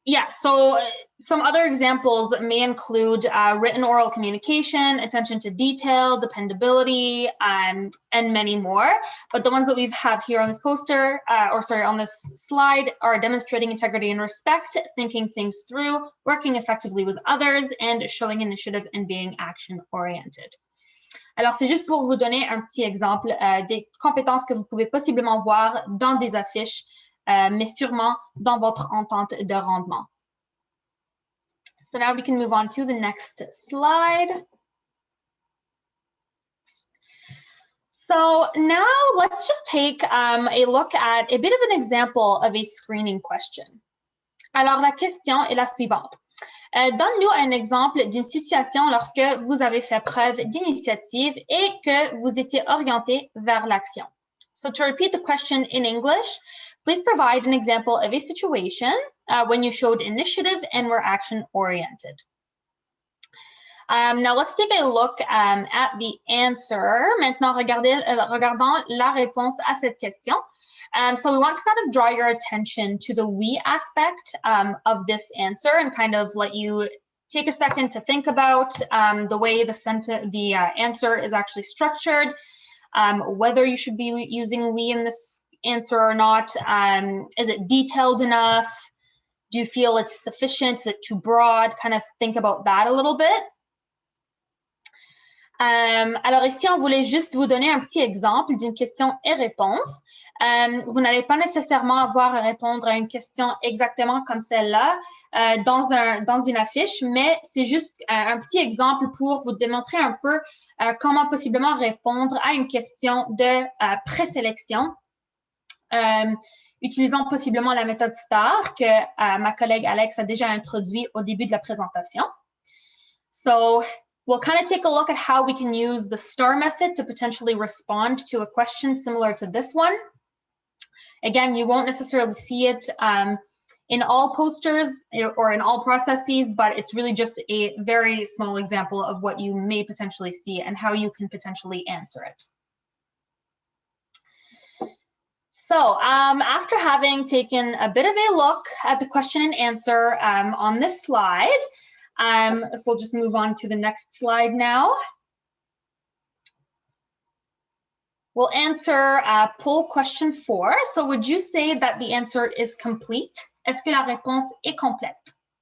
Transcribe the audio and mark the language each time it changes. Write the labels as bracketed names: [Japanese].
[English] So some other examples may include written oral communication, attention to detail, dependability, and many more. But the ones that we have here on this poster, on this slide, are demonstrating integrity and respect, thinking things through, working effectively with others, and showing initiative and being action-oriented. [French] Alors, c'est juste pour vous donner un petit exemple des compétences que vous pouvez possiblement voir dans des affiches, mais sûrement dans votre entente de rendement. [English] So now we can move on to the next slide. So now let's just take a look at a bit of an example of a screening question. [French] Alors, la question est la suivante. Donne-nous un exemple d'une situation lorsque vous avez fait preuve d'initiative et que vous étiez orienté vers l'action. [English] So to repeat the question in English, please provide an example of a situation when you showed initiative and were action-oriented. Now let's take a look at the answer. [French] Maintenant, regardons la réponse à cette question. [English] So we want to kind of draw your attention to the we aspect of this answer and kind of let you take a second to think about the way the answer is actually structured, whether you should be using we in this answer or not. Is it detailed enough? Do you feel it's sufficient? Is it too broad? Kind of think about that a little bit. [French] Alors ici, on voulait juste vous donner un petit exemple d'une question et réponse. Vous n'allez pas nécessairement avoir à répondre à une question exactement comme celle-là dans une affiche, mais c'est juste un petit exemple pour vous démontrer un peu comment possiblement répondre à une question de présélection. Utilisons possiblement la méthode STAR que ma collègue Alex a déjà introduit au début de la présentation. [English] So, we'll kind of take a look at how we can use the STAR method to potentially respond to a question similar to this one. Again, you won't necessarily see it in all posters or in all processes, but it's really just a very small example of what you may potentially see and how you can potentially answer it. So after having taken a bit of a look at the question and answer on this slide, if we'll just move on to the next slide now. We'll answer poll question 4. So would you say that the answer is complete? [French] Est-ce que la réponse est complète?